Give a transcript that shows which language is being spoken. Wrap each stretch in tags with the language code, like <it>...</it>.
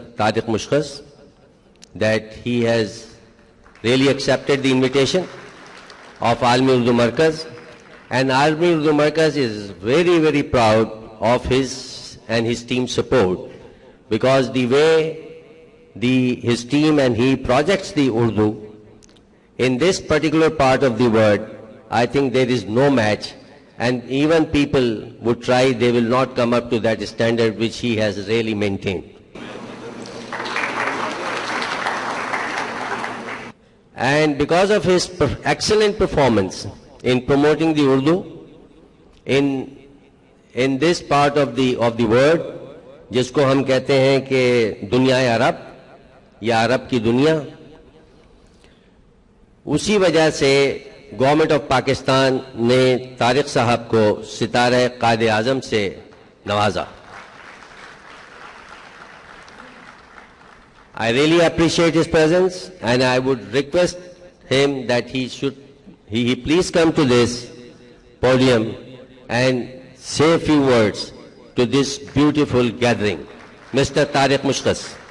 <en>Tariq Mushkaz that he has really accepted the invitation of Almi Urdu Markaz, and Almi Urdu Markaz is very, very proud of his and his team's support, because the way his team and he projects the Urdu in this particular part of the world, I think there is no match, and even people would try, they will not come up to that standard which he has really maintained. And because of his excellent performance in promoting the Urdu in this part of the world,</en> <ur>جس کو ہم کہتے ہیں کہ دنیا عرب یا عرب کی دنیا. اسی وجہ سے گورنمنٹ آف پاکستان نے طارق صاحب کو ستارہ قائد اعظم سے نوازا.</ur> <en>I really appreciate his presence, and I would request him that he please come to this podium and say a few words to this beautiful gathering. Mr. Tariq Mushkas.</en>